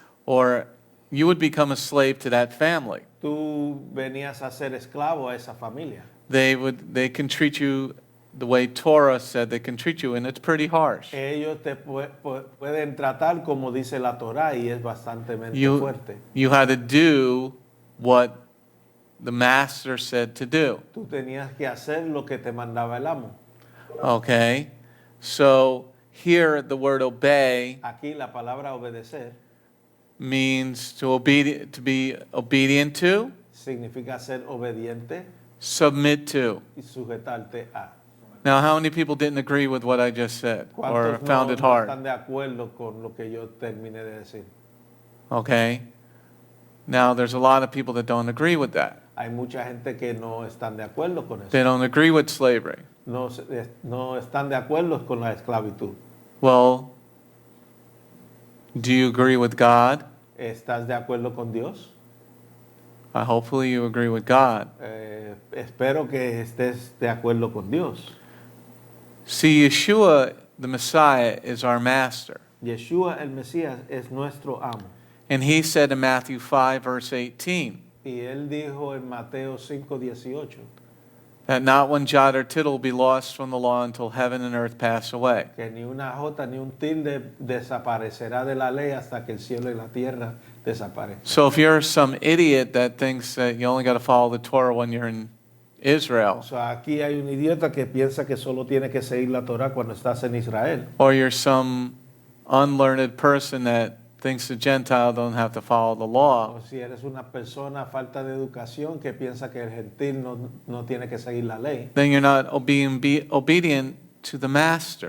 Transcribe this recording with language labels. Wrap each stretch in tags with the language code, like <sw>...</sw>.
<en>or you would become a slave to that family.</en> <es>tú venías a ser esclavo a esa familia.</es> <en>They can treat you the way Torah said they can treat you, and it's pretty harsh.</en> <es>Ellos te pueden tratar como dice la Torah y es bastante fuerte.</es> <en>You had to do what the master said to do.</en> <es>Tú tenías que hacer lo que te mandaba el amo.</es> <en>Okay, so here the word obey</en> <es>Aquí la palabra obedecer</es> <en>means to be obedient to,</en> <es>significa ser obediente,</es> <en>submit to.</en> <es>y sujetarte a.</es> <en>Now, how many people didn't agree with what I just said or</en> <es>¿Cuántos</es> <en>found</en> <es>no,</es> <en>it</en> <es>no</es> <en>hard?</en> <es>están de acuerdo con lo que yo terminé de decir?</es> <en>Okay. Now, there's a lot of people that don't agree with that.</en> <es>Hay mucha gente que no están de acuerdo con eso.</es> <en>They don't agree with slavery.</en> <es>No están de acuerdo con la esclavitud.</es> <en>Well, do you agree with God?</en> <es>¿Estás de acuerdo con Dios?</es> <en>Hopefully you agree with God.</en> <es>Espero que estés de acuerdo con Dios.</es> <en>See, Yeshua, the Messiah, is our master.</en> <es>Yeshua el Mesías es nuestro amo.</es> <en>And he said in Matthew 5, verse 18,</en> <es>Y él dijo en Mateo 5:18</es> <en>that not one jot or tittle will be lost from the law until heaven and earth pass away.</en> <es>que ni una jota ni un tilde desaparecerá de la ley hasta que el cielo y la tierra desaparezcan.</es> <en>So if you're some idiot that thinks that you only got to follow the Torah when you're in Israel,</en> <es>O sea, aquí hay un idiota que piensa que solo tiene que seguir la Torah cuando estás en Israel.</es> <en>or you're some unlearned person that thinks the Gentile don't have to follow the law,</en> <es>O si eres una persona falta de educación que piensa que el gentil no tiene que seguir la ley,</es> <en>then you're not obedient to the master.</en>